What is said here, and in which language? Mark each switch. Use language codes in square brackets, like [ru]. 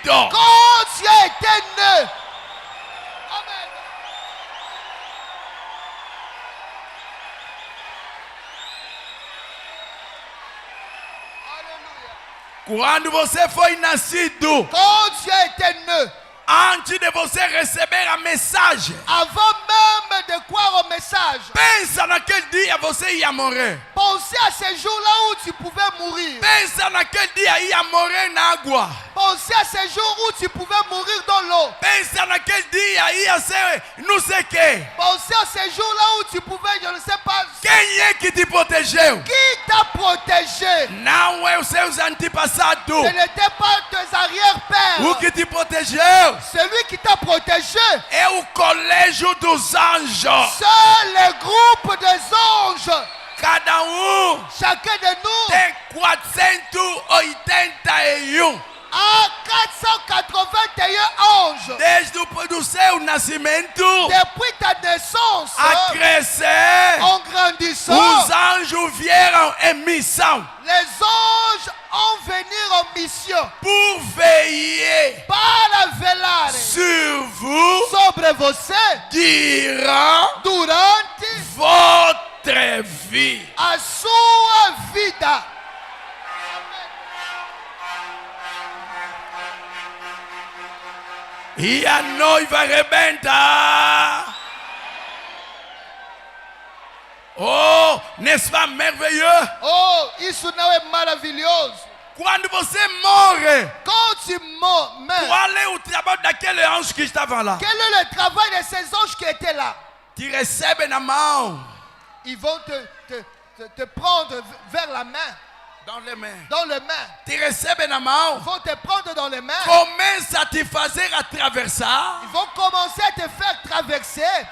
[fr] quand tu as été né. Amen. Alléluia. [pt] Quando você foi nascido, [fr] Quand tu as été né, [pt] antes de você receber a mensagem, [fr] avant même de croire au message, [pt] pensa naquele dia você ia morrer. [fr] pensez à ce jour-là où tu pouvais mourir. [pt] Pensa naquele dia ia morrer na água. [fr] Pensez à ce jour où tu pouvais mourir dans l'eau. [pt] Pensa naquele dia ia ser não sei quem. [fr] Pensez à ce jour-là où tu pouvais, je ne sais pas, [pt] Quem é que te protegeu? [fr] qui t'a protégé. [pt] Não é os seus antepassados. [fr] Ce n'était pas tes arrière-pères. [pt] O que te protegeu [fr] Celui qui t'a protégé, [pt] é o colégio dos anjos. [fr] c'est le groupe des anges. [pt] Cada [fr] Chacun de nous [pt] tem 481. [fr] a 481 anges. [pt] Desde o seu nascimento [fr] Depuis ta naissance, [pt] a crescer, [fr] en grandissant, [pt] os anjos vieram em missão [fr] les anges ont venir en mission por veiller [pt] para velar [fr] sur vous [pt] sobre você [fr] durant [pt] durante [fr] votre vie. [pt] A sua vida. E a noiva arrebenta. [fr] Oh, n'est-ce pas merveilleux? [pt] Oh, isso não é maravilhoso? Quando você morre, [fr] Quand tu meurs, [pt] qual é o trabalho daquele anjo que estava lá? [fr] quel est le travail de ces anges qui étaient là? [pt] Te recebe na mão, [fr] Ils vont te prendre vers la main, dans les mains. dans les mains. [pt] Te recebe na mão, [fr] Ils vont te prendre dans les mains. [pt] começa a te fazer atravessar [fr] Ils vont commencer à te faire traverser